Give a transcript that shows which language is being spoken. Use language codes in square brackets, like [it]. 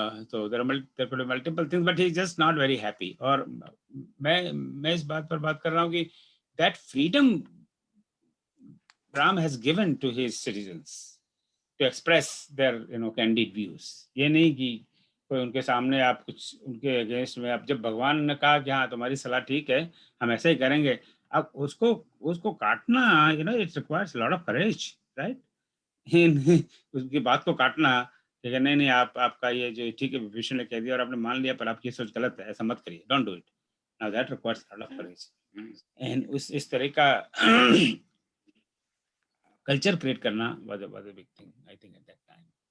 [en] So there could be multiple things, but he's just not very happy। [hi] और मैं इस बात पर बात कर रहा हूँ कि [en] that freedom Ram has given to his citizens to express their candid views। [hi] ये नहीं कि कोई उनके सामने आप कुछ उनके अगेंस्ट में, आप जब भगवान ने कहा कि हाँ तुम्हारी सलाह ठीक है हम ऐसे ही करेंगे, आप उसको काटना, [en] It requires lot of courage, right? [hi] उसकी बात को काटना, ठीक है, नहीं आपका ये जो ठीक है विभीषण ने कह दिया और आपने मान लिया, पर आपकी सोच गलत है, ऐसा मत करिए, [en] Don't do it. Now that requires lot of courage. And [hi] इस तरह का कल्चर क्रिएट करना [en] was a big thing I think at that time।